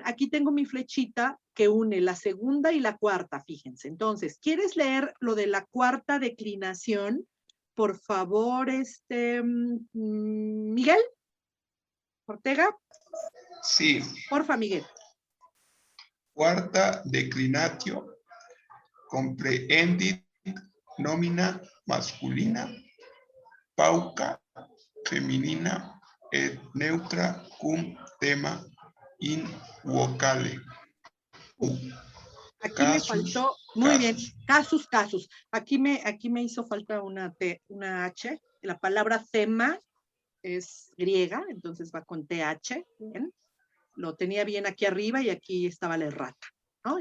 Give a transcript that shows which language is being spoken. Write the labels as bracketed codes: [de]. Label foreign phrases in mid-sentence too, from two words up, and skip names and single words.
[es] Aquí tengo mi flechita que une la segunda y la cuarta, fíjense. Entonces, ¿quieres leer lo de la cuarta declinación? Por favor, Miguel Ortega. Sí. Porfa, Miguel. [la] Cuarta declinatio comprehendit nomina masculina, pauca feminina et neutra cum tema in vocale. [es] Aquí me faltó, muy bien, casus. Aquí me hizo falta una H. La palabra tema es griega, entonces va con TH. Bien. Lo tenía bien aquí arriba y aquí estaba la errata, ¿no?